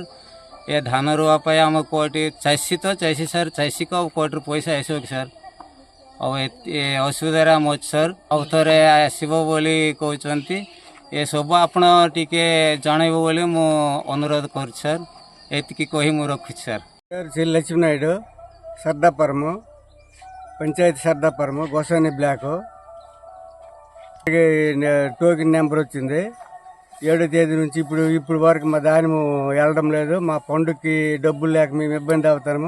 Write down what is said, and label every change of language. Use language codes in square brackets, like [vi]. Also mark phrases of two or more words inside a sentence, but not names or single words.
[or] ଏ ଧାନ ରୁଆ ପାଇଁ ଆମ କୋଉଠି ଚାଷୀ ସାର୍, ଚାଷୀକୁ ଆଉ କୋଉଠିରୁ ପଇସା ଆସିବ କି ସାର୍? ଆଉ ଏ ଅସୁବିଧାରେ ଆମ ଅଛି ସାର୍। ଆଉ ଥରେ ଆସିବ ବୋଲି କହୁଛନ୍ତି। ଏସବୁ ଆପଣ ଟିକେ ଜଣାଇବ ବୋଲି ମୁଁ ଅନୁରୋଧ କରୁଛି ସାର୍। ଏତିକି କହି ମୁଁ ରଖୁଛି ସାର୍। [te] శ్రీ లక్ష్మీనాయుడు, సర్దాపురము పంచాయతీ, సర్దాపురము గోసాని బ్లాక్. టోకెన్ నెంబర్ వచ్చింది 7వ తేదీ నుంచి ఇప్పుడు వరకు మా ధాన్యము వెళ్ళడం లేదు. మా పండుగకి డబ్బులు లేక మేము ఇబ్బంది అవుతాము.